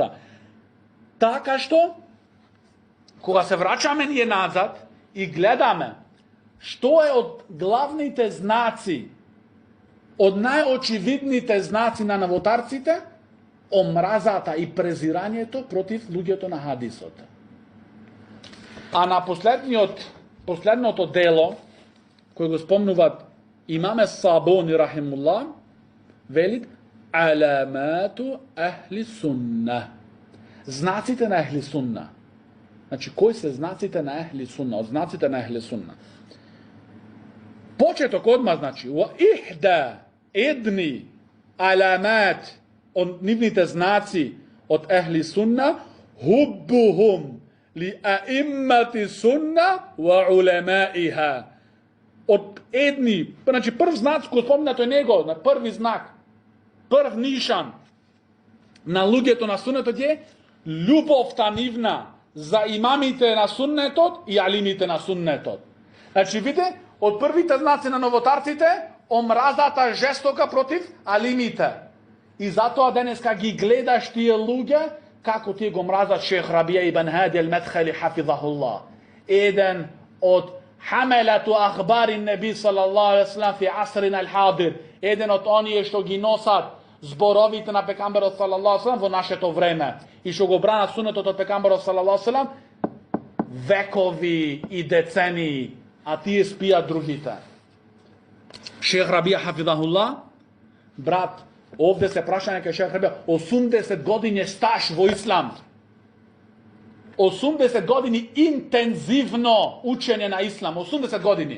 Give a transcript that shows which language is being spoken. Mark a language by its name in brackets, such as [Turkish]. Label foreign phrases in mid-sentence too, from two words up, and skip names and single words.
[Macedonian] Така што, кога се врачаме ние назад и гледаме што е од главните знаци, од најочевидните знаци на новотарците, омразата и презирањето против луѓето на хадисот. А на последното дело, кој го спомнуваат имаме Сабони Рахимулла, велит [Arabic] علامة أهل السنة. [Macedonian] Знаците на [Arabic] أهل السنة. [Macedonian] Значи, кои се знаците на [Arabic] أهل السنة? [Macedonian] Од знаците на [Arabic] أهل السنة. [Macedonian] Почеток одма, значи, едни аламат од нивните знаци од [Arabic] أهل السنة, حبهم لأئمة السنة وعلمائها. [Macedonian] Од едни, значи прв знак кој спомнато е него, на први знак, прв нишан на луѓето на суннетот е љубовта нивна за имамите на суннетот и алимите на суннетот. Значи видите, од првите знаци на новотарците, омразата жестока против алимите. И затоа денеска ги гледаш тие луѓе, како тие го мразат шейх Рабија ибн Хади ал-Мадхали хафизахуллах. Еден од [Arabic] حملة أخبار النبي صلى الله عليه وسلم في عصرنا الحاضر. [Macedonian] Еден од оние што ги носат зборовите на пекамберот [Arabic] صلى الله عليه وسلم [Macedonian] во нашето време и што го бранат сунетот од пекамберот [Arabic] صلى الله عليه وسلم [Macedonian] векови и децении, а тие спијат другите. Шейх Рабија хафизахуллах, брат, овде се прашање кај шейх Рабија, 80 години стаж во ислам. 80 години интензивно учење на ислам, 80 години.